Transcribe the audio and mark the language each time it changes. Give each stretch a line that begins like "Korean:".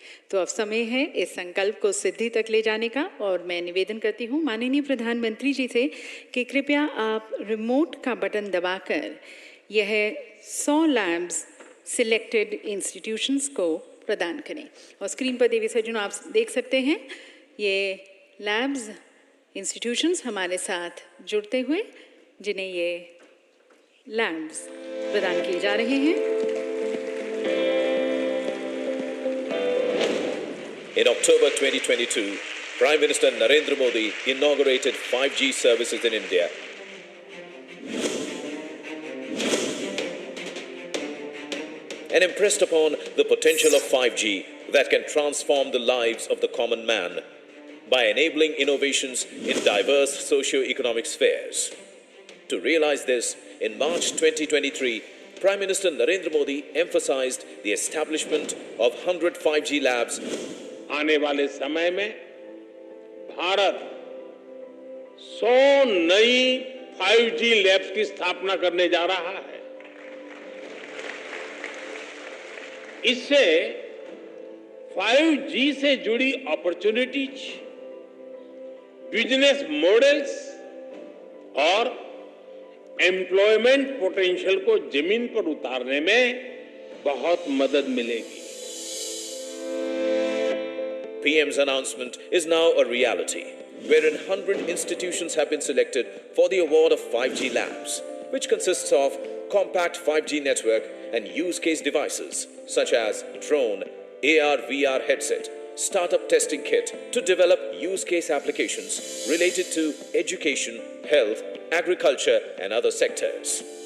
Hindi: तो अब समय है इस संकल्प को सिद्धि तक ले जाने का और मैं निवेदन करती हूँ माननीय प्रधानमंत्री जी से कि कृपया आप रिमोट का बटन दबाकर यह 100 लैब्स सिलेक्टेड इंस्टीट्यूशंस को प्रदान करें। और स्क्रीन पर देवी सज्जनों आप देख सकते हैं ये लैब्स इंस्टीट्यूशंस हमारे साथ जुड़ते हुए जिन्हें ये लैब्स प्रदान किए जा रहे हैं।
English: In October 2022, Prime Minister Narendra Modi inaugurated 5G services in India. And impressed upon the potential of 5G that can transform the lives of the common man by enabling innovations in diverse socio-economic spheres. To realize this, in March 2023, Prime Minister Narendra Modi emphasized the establishment of 100 5G labs.
Hindi: आने वाले समय में भारत 100 नई 5G labs की स्थापना करने जा रहा है। इससे 5G से जुड़ी अपॉर्चुनिटीज, बिजनेस मॉडल्स और एम्प्लॉयमेंट पोटेंशियल को जमीन पर उतारने में बहुत मदद मिलेगी।
English: PM's announcement is now a reality, wherein 100 institutions have been selected for the award of 5G labs, which consists of compact 5G network and use case devices such as drone, AR/VR headset, startup testing kit to develop use case applications related to education, health, agriculture and other sectors.